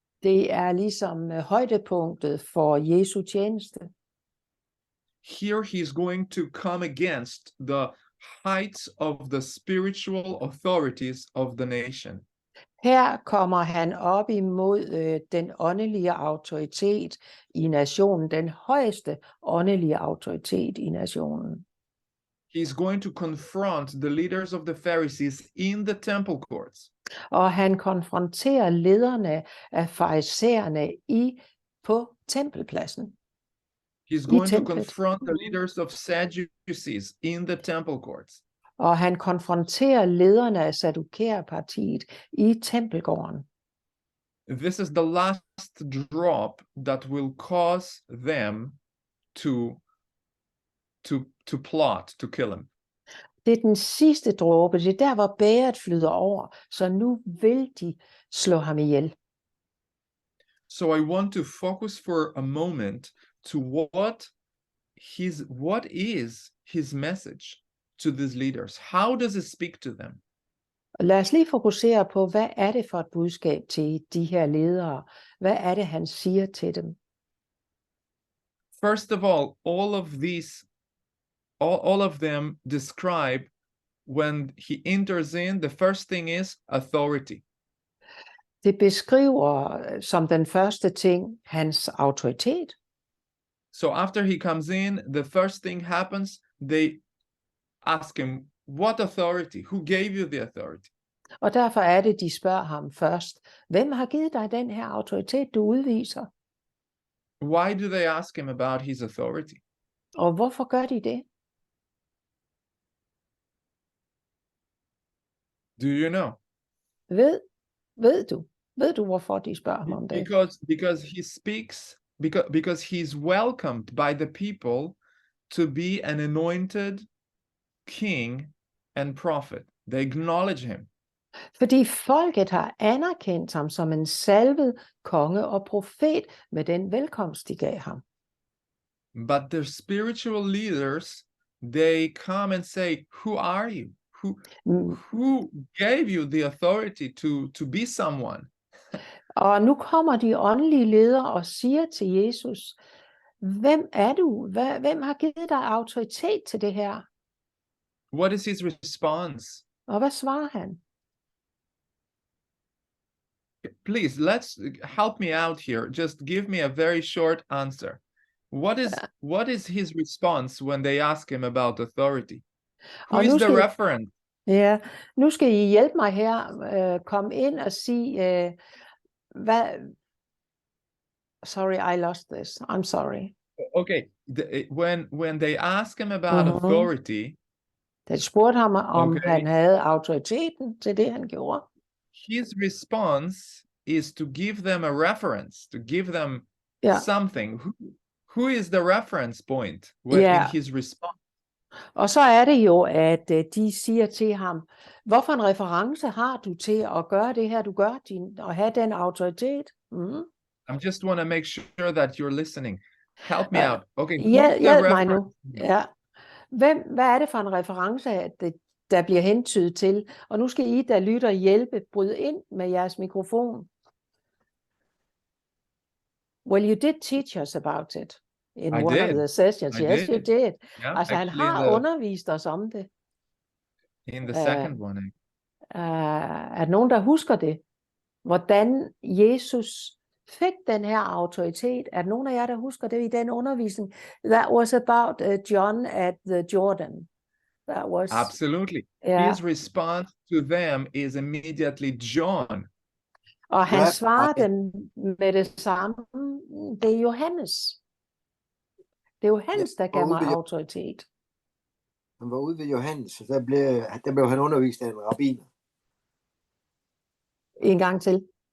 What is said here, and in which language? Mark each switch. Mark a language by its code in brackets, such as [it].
[da] Det er ligesom højdepunktet for Jesu tjeneste. [en] Here he's going to come against the heights of the spiritual authorities of the nation. [da] Her kommer han op imod den åndelige autoritet i nationen, den højeste åndelige autoritet i nationen. [en] He's going to confront the leaders of the Pharisees in the temple courts. [da] Og han konfronterer lederne af farisæerne på tempelpladsen. [en] He's going to confront the leaders of Sadducees in the temple courts. [da] Og han konfronterer lederne af Saddukæerpartiet i tempelgården. [en] This is the last drop that will cause them to plot to kill him. [da] Det er den sidste dråbe, det er der, hvor bægeret flyder over, så nu vil de slå ham ihjel. [en] So I want to focus for a moment to what is his message to these leaders. How does it speak to them? [da] Lad os lige fokusere på, hvad er det for et budskab til de her ledere? Hvad er det, han siger til dem? [en] First of all of these, all of them describe when he enters in, the first thing is authority. [da] Det beskriver som den første ting hans autoritet. [en] So after he comes in, the first thing happens, they ask him, what authority? Who gave you the authority? [da] Og derfor er det, de spørger ham først. Hvem har givet dig den her autoritet, du udviser? [en] Why do they ask him about his authority? [da] Og hvorfor gør de det? [en] Do you know? [da] Ved du, hvorfor de spørger ham om det? [en] Because he speaks, because he's welcomed by the people to be an anointed king and prophet. They acknowledge him. [da] Fordi folket har anerkendt ham som en salvet konge og profet med den velkomst, de gav ham. [en] But their spiritual leaders, they come and say, who are you? Who gave you the authority to be someone? [da] Og nu kommer de åndelige ledere og siger til Jesus, hvem er du? Hvem har givet dig autoritet til det her? [en] What is his response? [da] Og hvad svarer han? [en] Please, let's help me out here. Just give me a very short answer. What is his response when they ask him about authority? Who is the reference? [da] Ja, nu skal I hjælpe mig her. Kom ind og sige, hvad... [en] Sorry, I lost this. I'm sorry. Okay, when they ask him about authority... [da] De spurgte ham, om han havde autoriteten til det, han gjorde. [en] His response is to give them a reference, to give them something. Who is the reference point in his response? [da] Og så er det jo, at de siger til ham, hvorfor en reference har du til at gøre det her, du gør, og have den autoritet? [en] I just want to make sure that you're listening. Help me out. Okay. [da] Hjælp mig nu. Ja. Hvad er det for en reference, der bliver hentydet til? Og nu skal I, der lytter, hjælpe, bryde ind med jeres mikrofon. [en] Well, you did teach us about it in one of the sessions. Yes, you did. Yeah, [da] altså, han har undervist os om det. [en] In the second one. [da] Er nogen, der husker det? Hvordan Jesus fik den her autoritet? Er der nogen af jer, der husker det i den undervisning? [en] That was about John at the Jordan. That was... Absolutely. His response to them is immediately John. [da] Og han svarer dem med det samme. Det er Johannes. Det er Johannes, der gav mig autoritet. Han var ude ved Johannes, og der blev han undervist af en rabbiner. En gang til.